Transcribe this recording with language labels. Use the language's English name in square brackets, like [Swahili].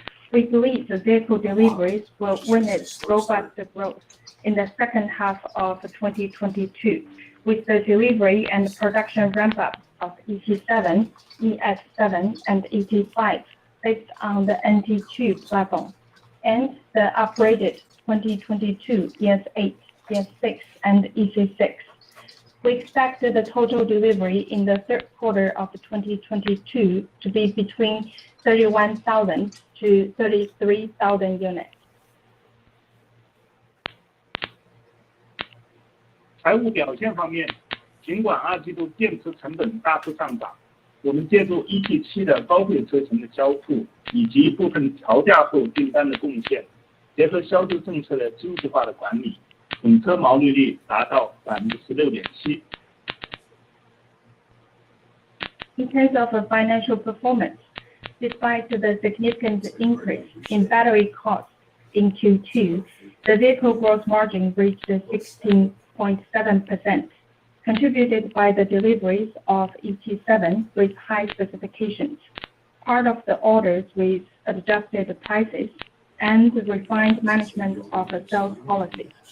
[English] We believe the vehicle deliveries will witness robust growth in the second half of 2022, with the delivery and production ramp-up of ET7, ES7, and ET5 based on the NT2 platform, and the upgraded 2022 ES8, ES6, and EC6. We expect the total delivery in the third quarter of 2022 to be between 31,000 to 33,000 units. [Chinese] 财务表现方面，尽管二季度电池成本大幅上涨，我们借助 ET7 的高配车型的销售以及部分调价后订单的贡献，结合销售政策的精细化的管理，整车毛利率达到 16.7%。 [English] In terms of financial performance, despite the significant increase in battery costs in Q2, the vehicle gross margin reached 16.7%, contributed by the deliveries of ET7 with high specifications, part of the orders with adjusted prices, and refined management of the sales policy.